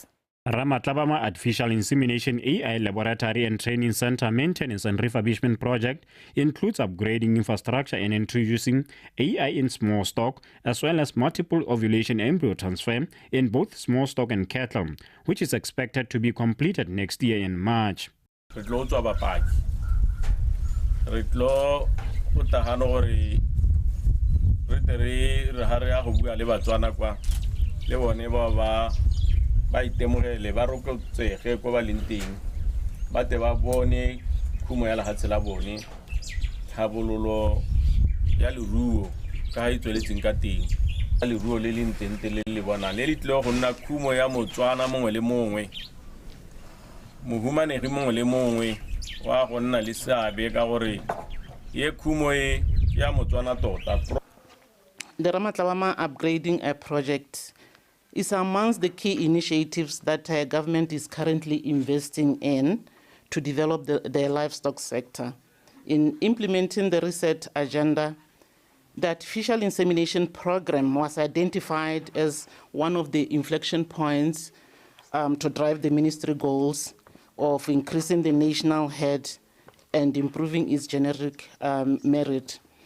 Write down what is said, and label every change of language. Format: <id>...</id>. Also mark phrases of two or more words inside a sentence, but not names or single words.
<en>Ramatlabama Artificial Insemination AI Laboratory and Training Center maintenance and refurbishment project includes upgrading infrastructure and introducing AI in small stock, as well as multiple ovulation embryo transfer in both small stock and cattle, which is expected to be completed next year in March.</en> <tn>ba itemogele ba rokotsege ko ba leng teng ba te ba bone khumo ya lehatshe la bone tlhabololo ya leruo ka ha e tsweletseng ka teng leruo le leng teng le le bonang le tlile go nna khumo ya motswana mongwe le mongwe mohumanegi mongwe le mongwe wa go nna le seabe ka gore ye khumo e ya motswana tota.</tn> <en>The Ramatlabama Upgrading Project is amongst the key initiatives that government is currently investing in to develop the livestock sector. In implementing the reset agenda, the artificial insemination program was identified as one of the inflection points to drive the ministry goals of increasing the national herd and improving its genetic merit.</en>